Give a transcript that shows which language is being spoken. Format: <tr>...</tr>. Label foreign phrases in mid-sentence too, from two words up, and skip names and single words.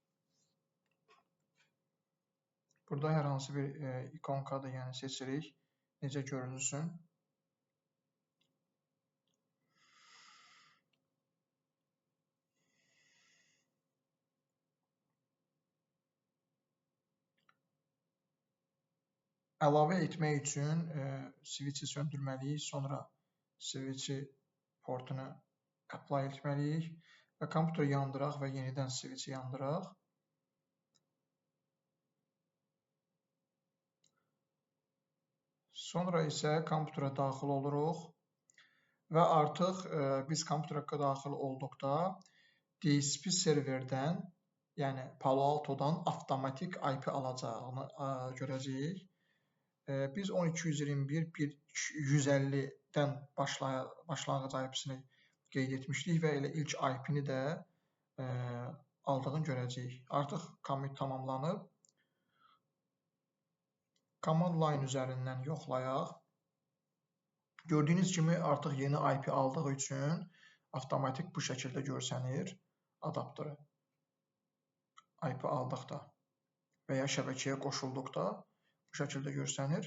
<az>Burada hər hansı bir ikonkadır, yəni seçirik, necə görünsün. Əlavə etmək üçün switch-i söndürməliyik, sonra switch-i portunu apply etməliyik və kompüteri yandıraq və yenidən switch-i yandıraq. Sonra isə kompüterə daxil oluruq və artıq biz kompüterə daxil olduqda DHCP serverdən, yəni Palo Alto'dan avtomatik IP alacağını görəcəyik. Biz 10.221.1.150-dən başlanğıc IP-sini qeyd etmişdik və elə ilk IP-ni də aldığını görəcəyik. Artıq commit tamamlanıb.</az> <en>Command line</en> <az>üzərindən yoxlayaq. Gördüyünüz kimi artıq yeni IP aldığı üçün avtomatik bu şəkildə görsənir adaptörü. IP aldıqda və ya şəbəkəyə qoşulduqda bu şəkildə görsənir.</az>